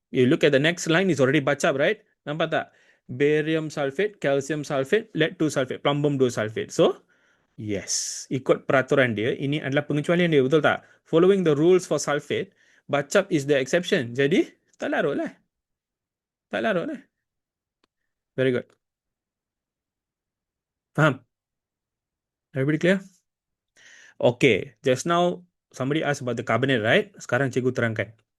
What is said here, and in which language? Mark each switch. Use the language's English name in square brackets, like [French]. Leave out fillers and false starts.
[English] You look at the next line, is already bacap, right? [Malay] Nampak tak? [English] Barium sulfate, calcium sulfate, lead 2 sulfate, plumbum 2 sulfate. [Malay] So, yes, ikut peraturan dia, ini adalah pengecualian dia, betul tak? [English] Following the rules for sulfate, bacap is the exception. [Malay] Jadi, tak larut lah. [English] Very good. Faham? Everybody clear? Okay, just now, somebody asked about the carbonate, right? [Malay] Sekarang cikgu terangkan.